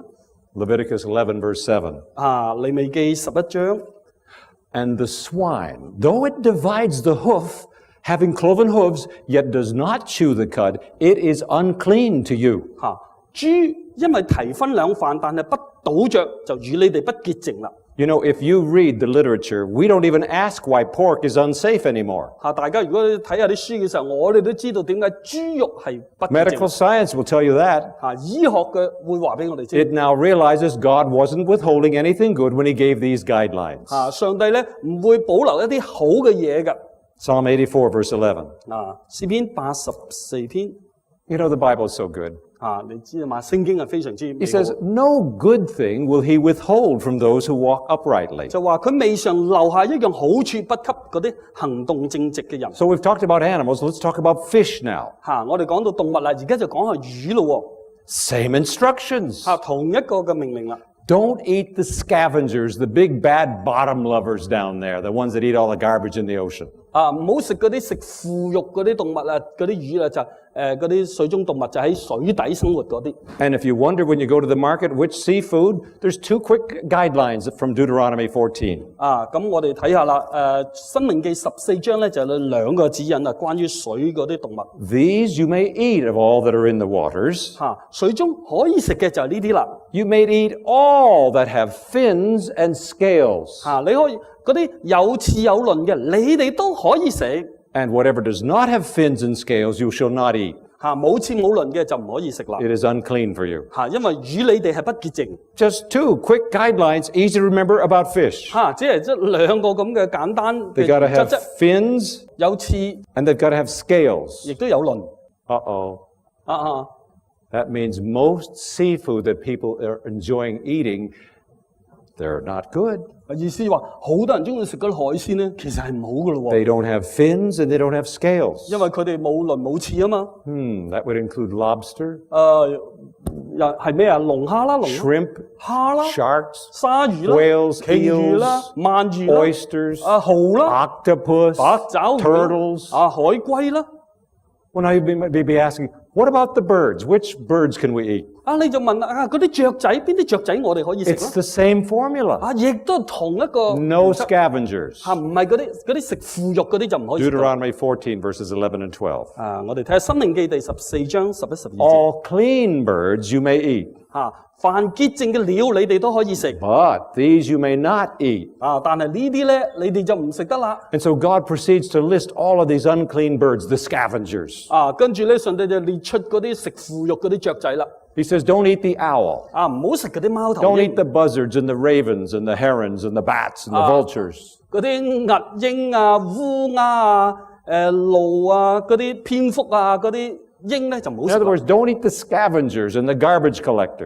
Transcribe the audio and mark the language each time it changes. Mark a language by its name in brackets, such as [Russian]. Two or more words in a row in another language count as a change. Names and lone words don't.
[English] Leviticus 11, verse 7. [Cantonese] 利未記11章。 [English] And the swine, though it divides the hoof, having cloven hooves, yet does not chew the cud, it is unclean to you. [Cantonese] 豬因為蹄分兩瓣，但係不倒着，就與你哋不潔淨啦。 [English] You know, if you read the literature, we don't even ask why pork is unsafe anymore. [Cantonese] 大家如果睇下啲書嘅時候，我哋都知道點解豬肉係不潔淨。 [English] Medical science will tell you that. [Cantonese] 醫學嘅會話俾我哋知。 [English] It now realizes God wasn't withholding anything good when he gave these guidelines. [Cantonese] 上帝咧唔會保留一啲好嘅嘢㗎。 [English] Psalm 84, verse 11. [Cantonese] 詩篇84篇。 [English] You know, the Bible is so good. [Cantonese] 你知道嘛？聖經係非常之美 [English] He says, no good thing will he withhold from those who walk uprightly. [Cantonese] 就話佢未嘗留下一樣好處不給嗰啲行動正直嘅人。 [English] So we've talked about animals. Let's talk about fish now. [Cantonese] 我哋講到動物啦，而家就講下魚咯。 [English] Same instructions. [Cantonese] 同一個嘅命令啦。 [English] Don't eat the scavengers, the big bad bottom lovers down there, the ones that eat all the garbage in the ocean. [Cantonese] 唔好食嗰啲食腐肉嗰啲動物啊，嗰啲魚啊，就嗰啲水中動物就喺水底生活嗰啲。 [English] And if you wonder when you go to the market which seafood, there's two quick guidelines from Deuteronomy 14. [Cantonese] 咁我哋睇下啦。申命記14章咧就有兩個指引啊，關於水嗰啲動物。 [English] These you may eat of all that are in the waters. [Cantonese] 水中可以食嘅就係呢啲啦。 [English] You may eat all that have fins and scales. [Cantonese] 你可以嗰啲有刺有鱗嘅，你哋都可以食。 [English] And whatever does not have fins and scales, you shall not eat. [Cantonese] 冇刺冇鱗嘅就唔可以食啦。 [English] It is unclean for you. [Cantonese] 因為與你哋係不潔淨。 [English] Just two quick guidelines, easy to remember about fish. [Cantonese] 只係即兩個咁嘅簡單嘅 [English] They got to [Cantonese] 原則 [English] have [Cantonese] 啫。 [English] fins [Cantonese] 有刺， [English] and they've got to have scales. [Cantonese] 亦都有鱗。 Uh-oh. 啊 [English] That means most seafood that people are enjoying eating, they're not good. [Cantonese] 意思話好多人中意食嗰啲海鮮咧，其實係唔好嘅咯。 [English] They don't have fins and they don't have scales. [Cantonese] 因為佢哋冇鱗冇刺啊嘛。 [English] That would include lobster, [Cantonese] 又係咩啊？龍蝦啦，龍 [English] shrimp, [Cantonese] 蝦啦， [English] sharks, [Cantonese] 鯊魚啦， [English] whales, [Cantonese] 鯨魚啦， [English] eels, [Cantonese] 鰻魚啦， [English] oysters, [Cantonese] 蠔啦， [English] octopus, [Cantonese] 八爪魚啦 [English] turtles. [Cantonese] 海龜啦。 [English] Well, now you may be asking, what about the birds? Which birds can we eat? [Cantonese] 你就問嗰啲雀仔，邊啲雀仔我哋可以食 [English] It's the same formula. [Cantonese] 亦都同一個 [English] No scavengers. [Cantonese] 唔係嗰啲食腐肉嗰啲就唔可以食。 [English] Deuteronomy 14, verses 11 and 12. [Cantonese] 我哋睇下《申命記》第14章11、12節。 [English] All clean birds you may eat, [Cantonese] 凡潔淨嘅鳥你哋都可以食。 [English] but these you may not eat. [Cantonese] 但係呢啲咧，你哋就唔食得啦。 [English] And so God proceeds to list all of these unclean birds, the scavengers. [Cantonese] 跟住咧，上帝就列出嗰啲食腐肉嗰啲雀仔啦。 [English] He says, don't eat the owl. [Cantonese] 唔好食嗰啲貓頭 [English] Don't [Cantonese] 鷹 [English] eat the buzzards and the ravens and the herons and the bats and the vultures. [Cantonese] 嗰啲鴿鷹啊、烏鴉啊、鷺啊、嗰啲蝙蝠啊、嗰啲鷹咧就唔好 [English] In [Cantonese] 食 [English] other [Cantonese] 啦。 [English] words, don't eat the scavengers and the garbage collectors.